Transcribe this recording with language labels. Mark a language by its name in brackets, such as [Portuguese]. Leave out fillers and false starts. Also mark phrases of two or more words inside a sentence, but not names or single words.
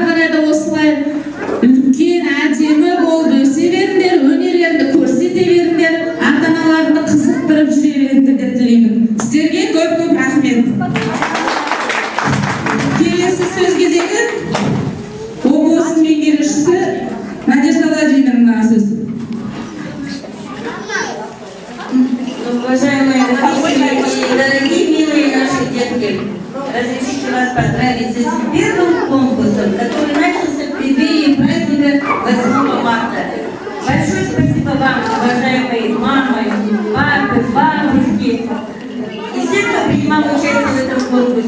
[Kazakh] қарай да осылай үлкен әдемі болып өсе беріңдер, өнерлеріңді көрсете беріңдер, ата-аналарыңды қызықтырып жүре беріңдер деп тілеймін. Сіздерге көп-көп рахмет. Келесі сөз кезегі облыстың меңгерушісі Надежда Владимировна сөз. [Russian] Уважаемые родители и дорогие, милые наши детки, разрешите вас поздравить с этим первым конкурсом, который начался в преддверии праздника 8 марта. Большое спасибо вам, уважаемые мамы, папы, бабушки и все, кто принимал участие в этом конкурсе.